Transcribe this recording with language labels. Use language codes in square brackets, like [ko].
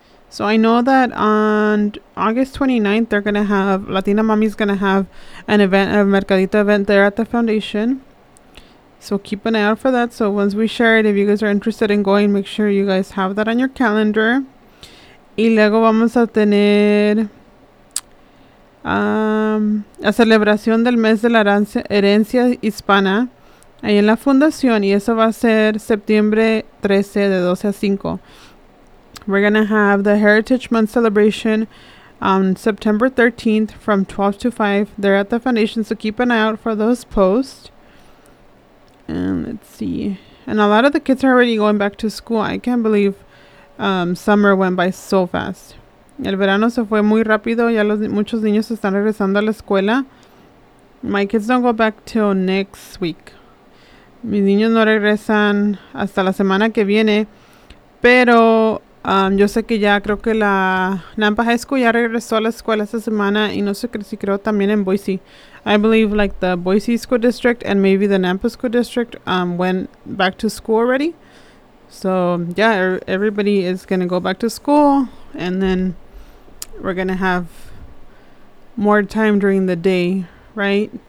[en] So I know that on August 29th they're going to have Latina Mami's going to have an event, a mercadito event there at the foundation. So keep an eye out for that. So once we share it, if you guys are interested in going, make sure you guys have that on your calendar. [es] Y luego vamos a tener la celebración del mes de la herencia hispana ahí en la fundación, y eso va a ser septiembre 13 de 12 a 5. [en] We're gonna have the Heritage Month celebration on September 13th from 12 to 5 there at the foundation, so keep an eye out for those posts. And let's see, and a lot of the kids are already going back to school. I can't believe summer went by so fast. [es] El verano se fue muy rápido. Ya muchos niños están regresando a la escuela. [en] My kids don't go back till next week. [es] Mis niños no regresan hasta la semana que viene. Pero yo sé que ya creo que la Nampa High School ya regresó a la escuela esta semana. Y no sé si creo también en Boise. [en] I believe like the Boise School District and maybe the Nampa School District went back to school already. So yeah, everybody is going to go back to school. And then we're going to have more time during the day, right?